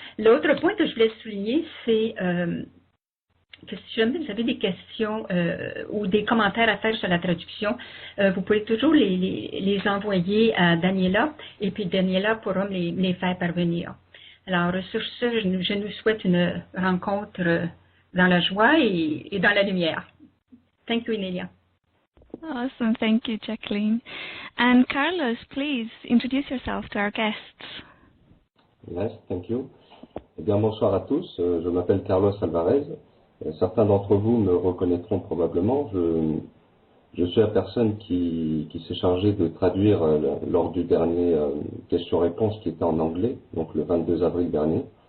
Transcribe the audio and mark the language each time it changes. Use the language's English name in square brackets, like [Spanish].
[French] L'autre point que je voulais souligner, c'est que si jamais vous avez des questions ou des commentaires à faire sur la traduction, vous pouvez toujours les envoyer à Daniela et puis Daniela pourra me les faire parvenir. Alors, sur ce, je nous souhaite une rencontre dans la joie et dans la lumière. [English] Thank you, Inelia. Awesome. Thank you, Jacqueline. And Carlos, please introduce yourself to our guests. Yes, thank you. [French] Eh bien, bonsoir à tous. Je m'appelle Carlos Alvarez. Certains d'entre vous me reconnaîtront probablement. Je suis la personne qui s'est chargée de traduire lors du dernier question-réponse qui était en anglais, donc le 22 avril dernier.